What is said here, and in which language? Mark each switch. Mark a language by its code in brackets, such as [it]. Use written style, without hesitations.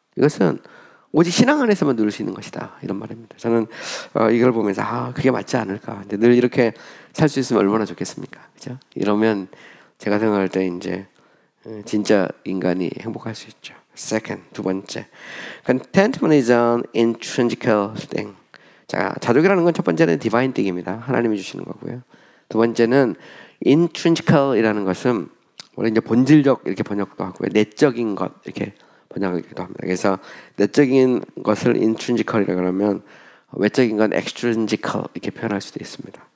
[ko] 이것은 오직 신앙 안에서만 누릴 수 있는 것이다. 이런 말입니다. 저는 이걸 보면서 그게 맞지 않을까. 근데 늘 이렇게 살 수 있으면 얼마나 좋겠습니까? 그죠? 이러면 제가 생각할 때 이제 진짜 인간이 행복할 수 있죠. [en] Second, [ko] 두 번째. [en] Contentment is an intrinsic thing. [ko] 자, 자족이라는 건 첫 번째는 divine thing입니다. 하나님이 주시는 거고요. 두 번째는 intrinsic이라는 것은 원래 이제 본질적 이렇게 번역도 하고요. 내적인 것 이렇게 번역하기도 합니다. 그래서 내적인 것을 intrinsic이라고 하면 외적인 건 extrinsic 이렇게 표현할 수도 있습니다.